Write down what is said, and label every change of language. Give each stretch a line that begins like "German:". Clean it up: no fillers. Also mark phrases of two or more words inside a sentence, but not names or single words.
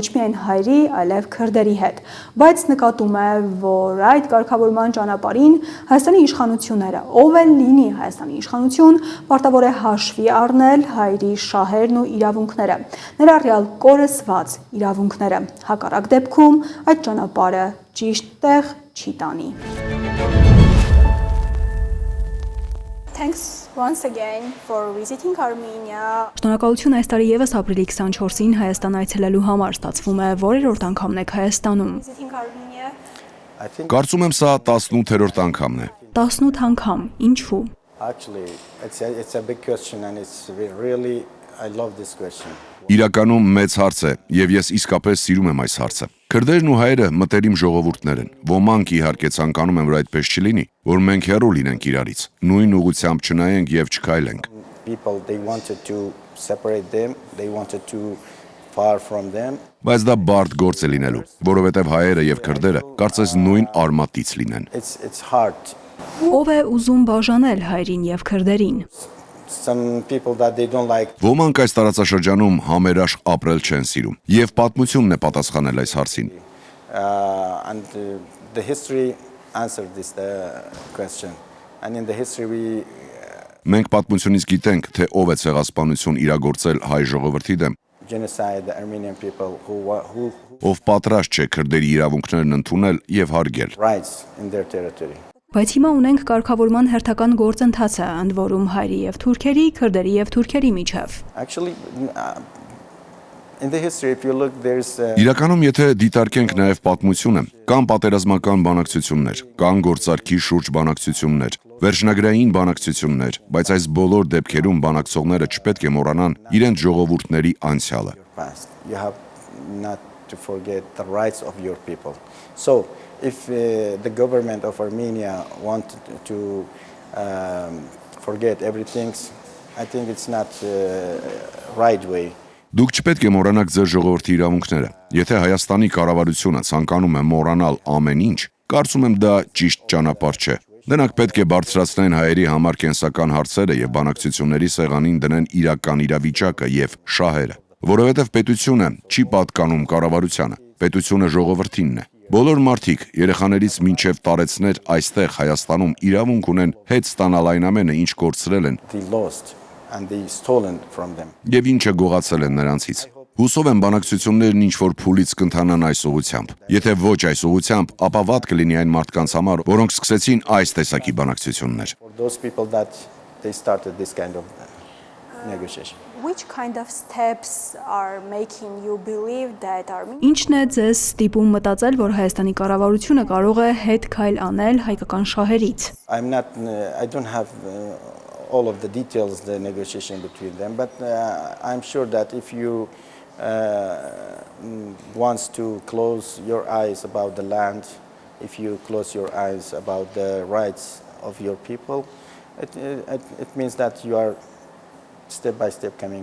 Armenian: միայն հայերի, այլև քրդերի հետ։ Բայց նկատում է, որ այդ կարգավորման ճանապարհին Հայաստանի իշխանությունները, ով էլ լինի Հայաստանի իշխանություն, պարտավոր է հաշվի առնել հայերի շահերն ու իրավունքները։ Ներառյալ կորսված իրավունքները։ Հակառակ դեպքում այդ ճանապարհը ճիշտ տեղ չի տանի։
English: Thanks once again for visiting Armenia.
Armenian: Շնորհակալություն այս տարի եւս ապրիլի 24-ին Հայաստան այցելելու համար։ Ստացվում է, որերորդ անգամն եք Հայաստանում։ Կարծում եմ սա 18-րդ անգամն է։ 18 անգամ։ Ինչու։
English: Actually, it's a big question and it's really I love this question.
Armenian: Իրականում մեծ հարց է, եւ ես իսկապես սիրում եմ այս հարցը։ Քրդերն ու հայերը մտերիմ ժողովուրդներ են։ Ոմանք իհարկե ցանկանում են, որ այդպես չլինի, որ մենք հեռու լինենք իրարից, նույն ուղղությամբ չնայենք եւ չքայլենք։
English: People they wanted to separate them, they wanted to far from them.
Armenian: Բայց դա բարդ գործ է լինելու, որովհետեւ հայերը եւ քրդերը կարծես նույն արմատից լինեն։
English: It's hard.
Armenian: Ով է ուզում բաժանել հայրին եւ քրդերին։
English: Some people that they don't like.
Armenian: Ոմանք այս տարածաշրջանում համերաշխ ապրել չեն սիրում, եւ պատմությունն է պատասխանել այս հարցին։
English: And the history answered this question. And in the history
Armenian: Մենք պատմությունից գիտենք, թե ով է ցեղասպանություն իրագործել հայ ժողովրդի դեմ։
English: genocide the Armenian people who
Armenian: Ով պատրաստ չէ քրդերի իրավունքներն ընդունել եւ հարգել։
English: rights in their territory.
Armenian: Բայց հիմա ունենք կարգավորման հերթական գործընթացը, ընդ որում հայերի եւ թուրքերի, քրդերի եւ թուրքերի միջև։
English: Actually in the history if you look there's
Armenian: Իրականում եթե դիտարկենք նաև պատմությունը, կան պատերազմական բանակցություններ, կան գործարքի շուրջ բանակցություններ, վերջնագրային բանակցություններ, բայց այս բոլոր դեպքերում բանակցողները չպետք է մոռանան իրենց ժողովուրդների անցյալը։
English: You have not to forget the rights of your people. So if the government of Armenia want to forget everything, I think it's not right way.
Armenian: Դուք չպետք է մոռանաք ձեր ժողովրդի իրավունքները։ Եթե Հայաստանի կառավարությունը ցանկանում է մոռանալ ամեն ինչ, կարծում եմ դա ճիշտ ճանապարհ չէ։ Նրանք պետք է բարձրացնեն հայերի համար կենսական հարցերը եւ բանակցությունների սեղանին դնեն իրական իրավիճակը եւ շահերը, որովհետեւ պետությունը չի պատկանում կառավարությանը, պետությունը ժողովրդինն է։ Բոլոր մարդիկ, երեխաներից մինչև տարեցներ այստեղ Հայաստանում իրավունք ունեն հետ ստանալ այն ամենը, ինչ կորցրել են եւ ինչը գողացել են նրանցից։ Հուսով եմ բանակցություններն ինչ-որ փուլից կընթանան այս ուղղությամբ։ Եթե ոչ այս ուղղությամբ, ապա վատ կլինի այն մարդկանց համար, որոնք սկսեցին այս տեսակի բանակցություններ։
English: Which kind of steps are making you believe that
Armenian: Ինչն է ձեզ ստիպում մտածել, որ Հայաստանի կառավարությունը կարող է հետ քայլ անել հայկական շահերից։
English: I don't have all of the details, the negotiation between them, but I'm sure that if you wants to close your eyes about the land, if you close your eyes about the rights of your people, it means that you are step by step coming.